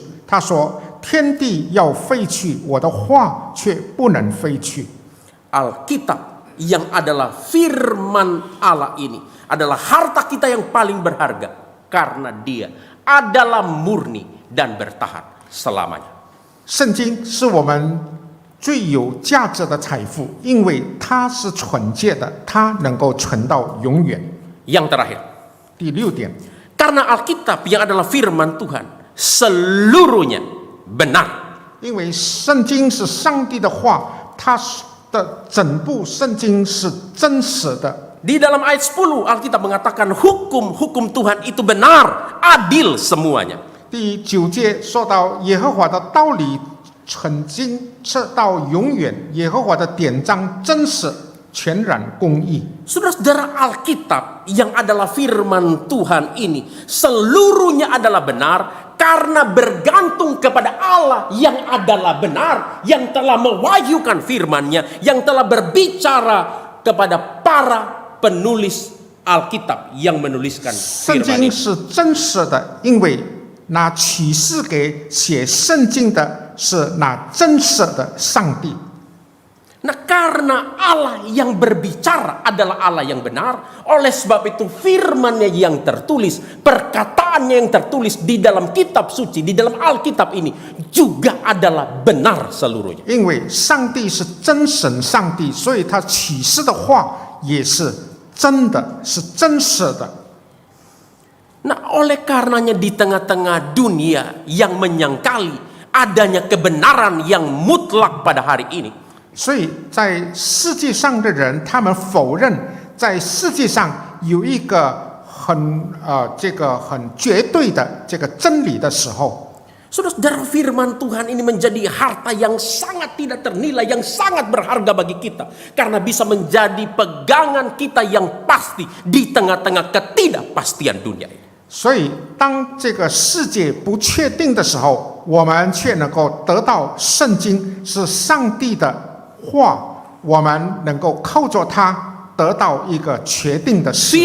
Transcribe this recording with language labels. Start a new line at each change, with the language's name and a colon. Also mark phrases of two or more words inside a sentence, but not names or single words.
Chinese: 他说：“天地要废去，我的话却不能废去。”
Indonesian: Alkitab yang adalah firman Allah ini adalah harta kita yang paling berharga, karena dia adalah murni dan bertahan selamanya.
Chinese: 圣经是我们最有价值的财富，因为它是纯洁的，它能够存到永远。
Indonesian: Yang terakhir,
Chinese: 第6点，
Indonesian: karena Alkitab yang adalah firman Tuhan seluruhnya benar.
Chinese: 因为圣经是上帝的话，它的整部圣经是真实的。
Indonesian: Di dalam ayat 10 Alkitab mengatakan hukum-hukum Tuhan itu benar, adil semuanya.
Chinese: 第9节说到耶和华的道理纯净，直到永远。耶和华的典章真实、全然、公义。
Indonesian: Saudara-saudara, Alkitab yang adalah firman Tuhan ini seluruhnya adalah benar karena bergantung kepada Allah yang adalah benar, yang telah mewahyukan firman-Nya, yang telah berbicara kepada para penulis Alkitab yang menuliskan
Chinese: 圣
Indonesian: firman
Chinese: 经
Indonesian: ini.
Chinese: 是真实的，因为那启示给写圣经的是那真实的上帝。
Indonesian: Nah, karena Allah yang berbicara adalah Allah yang benar, oleh sebab itu firman-Nya yang tertulis, perkataannya yang tertulis di dalam kitab suci, di dalam Alkitab ini juga adalah benar seluruhnya.
Chinese: 因为上帝是真神上帝，所以他启示的话也是真的，是真实的。
Indonesian: Nah, oleh karenanya di tengah-tengah dunia yang menyangkali adanya kebenaran yang mutlak pada hari ini,
Chinese: 所以在世界上的人，他们否认在世界上有一个很绝对的这个真理的时候，
Indonesian: saudara-saudara, firman Tuhan ini menjadi harta yang sangat tidak ternilai, yang sangat berharga bagi kita, karena bisa menjadi pegangan kita yang pasti di tengah-tengah ketidakpastian dunia ini.
Chinese: 所以当这个世界不确定的时候，我们却能够得到圣经是上帝的话，我们能够靠着它得到一个确定的事。